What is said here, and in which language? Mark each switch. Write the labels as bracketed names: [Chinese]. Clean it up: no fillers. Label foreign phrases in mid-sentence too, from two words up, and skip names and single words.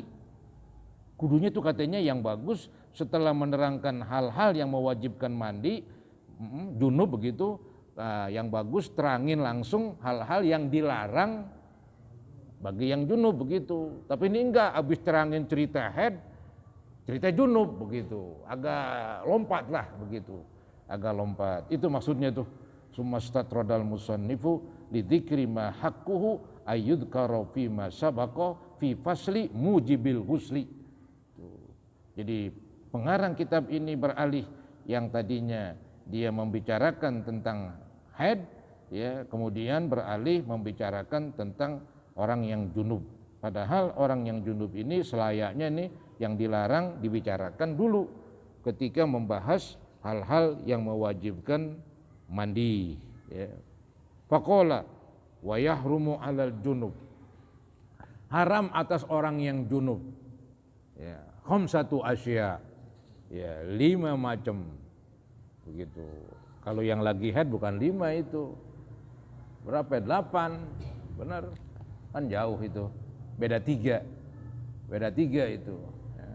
[Indonesian] Kudunya tuh katanya yang bagus setelah menerangkan hal-hal yang mewajibkan mandi, junub begitu, yang bagus terangin langsung hal-hal yang dilarang bagi yang junub begitu. Tapi ini enggak, habis terangin cerita haid, cerita junub begitu, agak lompat lah begitu, agak lompat. [Arabic] Itu maksudnya tuh ثم استطرد المصنف لذكر ما حقه أن يذكر فيما سبق في فصل موجب الغسل. [Indonesian] Jadi pengarang kitab ini beralih yang tadinya dia membicarakan tentang haid, ya kemudian beralih membicarakan tentang orang yang junub. Padahal orang yang junub ini selayaknya nih yang dilarang dibicarakan dulu ketika membahas hal-hal yang mewajibkan mandi. Ya. [Arabic] فقال ويحرم على الجنب. [Indonesian] Haram atas orang yang junub. Ya, [Arabic] خمسة أشياء. [Indonesian] Ya, 5 macam. Begitu. Kalau yang lagi haid bukan 5 itu. Berapa? 8. Benar. Kan jauh itu. Beda 3. Beda 3 itu. Ya.